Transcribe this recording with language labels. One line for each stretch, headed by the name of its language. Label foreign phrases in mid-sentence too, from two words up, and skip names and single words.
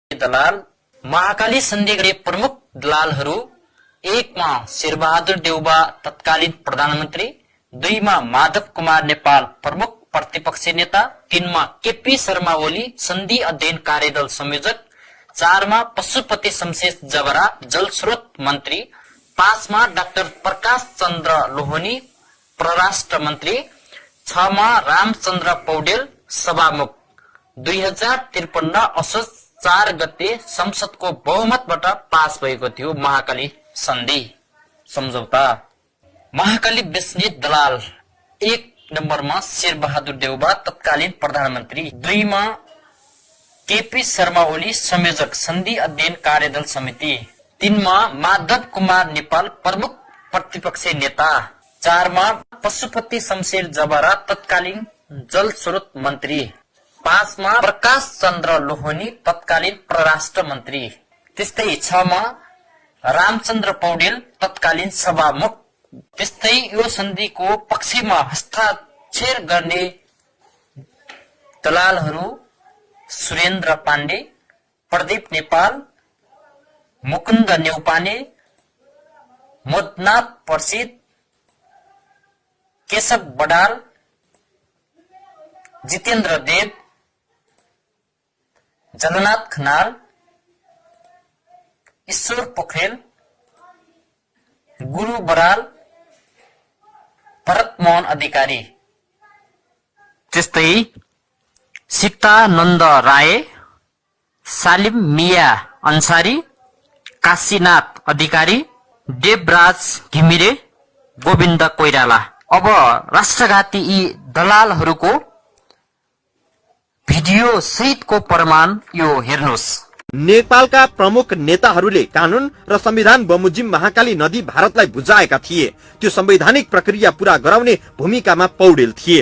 Nepali: दलाल महाकाली सन्धि प्रमुख दलालहरू 1 मा शेरबहादुर देउबा तत्कालीन प्रधानमन्त्री, 2 मा माधव कुमार नेपाल प्रमुख प्रतिपक्षी नेता, 3 मा केपी शर्मा ओली सन्धि अध्ययन कार्यदल संयोजक, 4 मा पशुपति शमशेर जबरा जलस्रोत मन्त्री, 5 मा डाक्टर प्रकाश चन्द्र लोहनी परराष्ट्र मन्त्री, 6 मा रामचन्द्र पौडेल सभामुख। 2053 असोज 4 गते संसदको बहुमतबाट पास भएको थियो महाकाली सन्धि सम्झौता। महाकाली बेच्ने दलाल 1 नम्बरमा शेरबहादुर देउबा तत्कालीन प्रधानमन्त्री, 2 मा केपी शर्मा ओली संयोजक सन्धि अध्ययन कार्यदल समिति, 3 मा माधव कुमार नेपाल प्रमुख प्रतिपक्षी नेता, 4 मा पशुपति शमशेर जबरा तत्कालीन जल स्रोत मन्त्री, 5 मा प्रकाश चन्द्र लोहनी तत्कालीन परराष्ट्र मन्त्री, त्यस्तै 6 मा रामचन्द्र पौडेल तत्कालीन सभामुख। त्यस्तै यो सन्धिको पक्षमा हस्ताक्षर गर्ने दलालहरू सुरेन्द्र पाण्डे, प्रदीप नेपाल, मुकुन्द न्यौपाने, मोदनाथ प्रसिद्ध, केशव बडाल, जितेन्द्र देव, जगन्नाथ खनाल, ईश्वर पोखरेल, गुरु बराल, भरत मोहन अधिकारी, त्यस्तै सीतानन्द राय, सालिम मिया अन्सारी, काशीनाथ अधिकारी, देवराज घिमिरे, गोविन्द कोइराला। अब राष्ट्रघाती यी दलालहरूको भिडियो सहितको प्रमाण यो हेर्नुहोस्। नेपालका प्रमुख नेताहरूले कानून र संविधान बमोजिम महाकाली नदी भारतलाई बुझाएका थिए। त्यो संवैधानिक प्रक्रिया पूरा गराउने भूमिकामा पौडेल थिए।